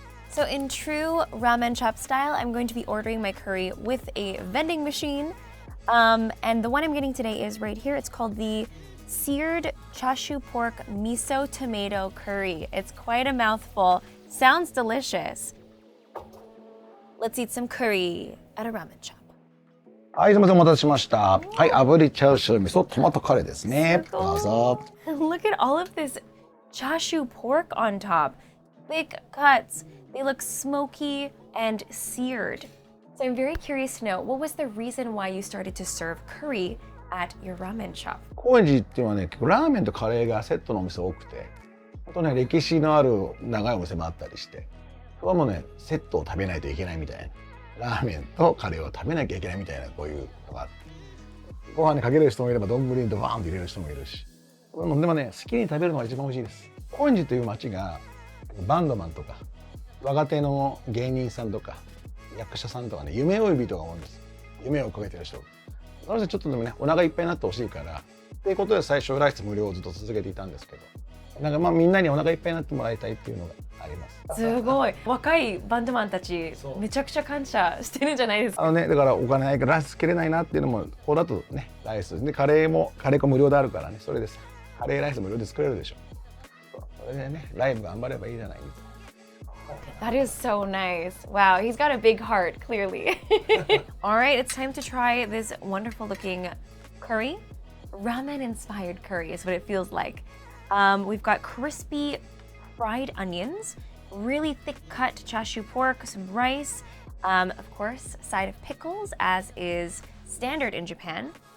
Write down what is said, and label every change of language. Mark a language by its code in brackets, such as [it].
[en] So in true ramen shop style, I'm going to be ordering my curry with a vending machine. And the one I'm getting today is right here. It's called the seared chashu pork miso tomato curry. It's quite a mouthful. Sounds delicious. Let's eat some curry at a ramen shop. [ja] はい、すみません、お待たせしました。はい、炙りチャーシュー味噌トマトカレーですね。どうぞ。 [en] Look at all of this chashu pork on top. Big cuts. They look smoky and seared. So I'm very curious to know, what was the reason why you started to serve curry at your ramen shop? [ja] 高円寺っていうのはね、結構ラーメンとカレーがセットのお店多くて、あとね、歴史のある長いお店もあったりして、これはもうね、セットを食べないといけないみたいな。ラーメンとカレーを食べなきゃいけないみたいな、こういうのがあって。ご飯にかける人もいれば、丼にドバーンと入れる人もいるし。でもね、好きに食べるのが一番美味しいです。高円寺という街が、バンドマンとか、若手の芸人さんとか役者さんとかね、夢追い人が多いんです。夢をかけてる人。なのでちょっとでもね、お腹いっぱいになってほしいからっていうことで最初ライス無料をずっと続けていたんですけど、なんかまあみんなにお腹いっぱいになってもらいたいっていうのがあります。すごい。若いバンドマンたちめちゃくちゃ感謝してるんじゃないですか。だからお金ないからライスつけれないなっていうのも、こうだとね、ライスでカレー粉無料であるからね、それです。カレーライス無料で作れるでしょ。それでね、ライブ頑張ればいいじゃない。 [en] That is so nice. Wow, he's got a big heart, clearly. All right, it's time to try this wonderful looking curry. Ramen-inspired curry is what it feels like. We've got crispy fried onions really thick cut chashu pork, some rice, of course, a side of pickles, as is standard in Japan.